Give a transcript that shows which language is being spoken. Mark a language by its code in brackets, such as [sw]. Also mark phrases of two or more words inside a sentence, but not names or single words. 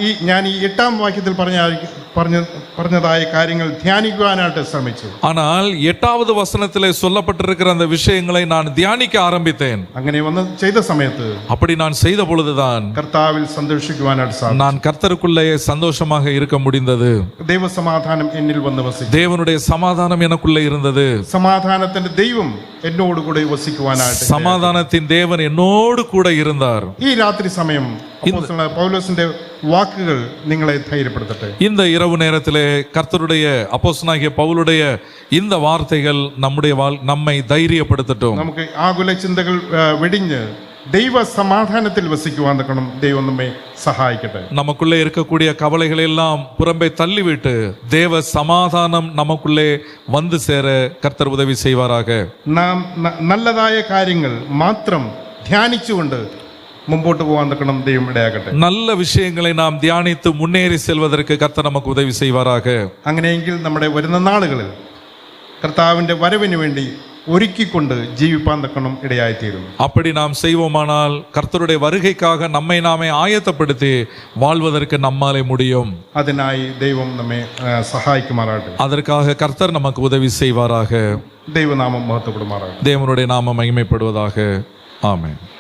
[ml] ഞാൻ ഈ 8-ാം വാക്യത്തിൽ പറഞ്ഞതായ കാര്യങ്ങൾ ധ്യാനിക്കുവാനായിട്ട് ശ്രമിച്ചു. [ta] ஆனால் 8வது வசனத்திலே சொல்லப்பட்டிருக்கிற அந்த விஷயங்களை நான் தியானிக்க ஆரம்பித்தேன். [ml] അങ്ങനെ വന്ന് ചെയ്ത സമയത്ത് [ta] அப்படி நான் செய்த பொழுதுதான் [ml] കർത്താവിൽ സന്തോഷിക്കുവാനായിട്ട് സാധിച്ചു. [ta] நான் கர்த்தருக்குள்ளே சந்தோஷமாக இருக்க முடிந்தது. [ml] ദൈവസമാധാനം എന്നിൽ വന്ന് വസിച്ചു. [ta] தேவனுடைய சமாதானம் எனக்குள்ளே இருந்தது. [ml] സമാധാനത്തിന്റെ ദൈവം എന്നോട് കൂടെ വസിക്കുവാനായിട്ട് [ta] சமாதானத்தின் தேவன் என்னோடு கூட இருந்தார். [ml] ഈ രാത്രി സമയം അപ്പോസ്തലനായ പൗലോസിന്റെ വാക്കുകൾ നിങ്ങളെ ധൈര്യപ്പെടുത്തട്ടെ. [ta] இந்த இரவு நேரத்திலே கர்த்தருடைய அப்போஸ்தலனாகிய பவுலுடைய இந்த வார்த்தைகள் நம்மை தைரியப்படுத்தட்டும். [ml] നമുക്ക് ആകുല ചിന്തകൾ വെടിഞ്ഞ് ദൈവ സമാധാനത്തിൽ വസിക്കുവാൻ തക്കണം. ദൈവം നമ്മെ സഹായിക്കട്ടെ. [ta] நமக்குள்ளே இருக்கக்கூடிய கவலைகளை எல்லாம் புறம்பே தள்ளிவிட்டு தேவ சமாதானம் நமக்குள்ளே வந்து சேர கர்த்தர் உதவி செய்வாராக. [ml] നാം നല്ലതായ കാര്യങ്ങൾ മാത്രം ധ്യാനിച്ചുകൊണ്ട് മുമ്പോട്ട് പോകാൻ തക്കണം. ദൈവം ഇടയാകട്ടെ. [ta] நல்ல விஷயங்களை நாம் தியானித்து முன்னேறி செல்வதற்கு கர்த்தர் நமக்கு உதவி செய்வாராக. [ml] അങ്ങനെയെങ്കിൽ നമ്മുടെ വരുന്ന നാളുകളിൽ കർത്താവിൻ്റെ വരവിന് വേണ്ടി ഒരുക്കിക്കൊണ്ട് ജീവിപ്പാൻ തക്കണം ഇടയായിത്തീരും. [ta] அப்படி நாம் செய்வோமானால் கர்த்தருடைய வருகைக்காக நம்மை நாமே ஆயத்தப்படுத்தி வாழ்வதற்கு நம்மாலே முடியும். [ml] അതിനായി ദൈവം നമ്മെ സഹായിക്കുമാറാകട്ടെ. [ta] அதற்காக கர்த்தர் நமக்கு உதவி செய்வாராக. [ml] ദൈവനാമം മഹത്വപ്പെടുമാറാകട്ടെ. [ta] தேவனுடைய நாமம் மகிமைப்படுவதாக. ஆமென்.